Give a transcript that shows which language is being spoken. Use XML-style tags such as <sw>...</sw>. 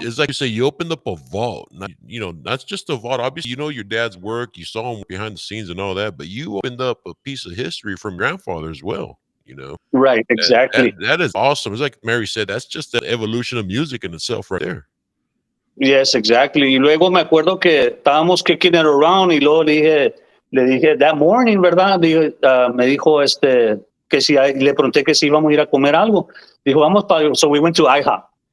<en>It's like you say you opened up a vault. Not, not just a vault. Obviously, you know your dad's work. You saw him behind the scenes and all that. But you opened up a piece of history from your grandfather as well. Right, exactly. That is awesome. It's like Mary said. That's just the evolution of music in itself, right there.</en> <es>Yes, exactly. Y luego me acuerdo que estábamos kicking it around y luego le dije, that morning, ¿verdad? Me dijo que si le pregunté que si íbamos a ir a comer algo.</es> <en>Dijo, vamos para, so we went to IHOP.</en>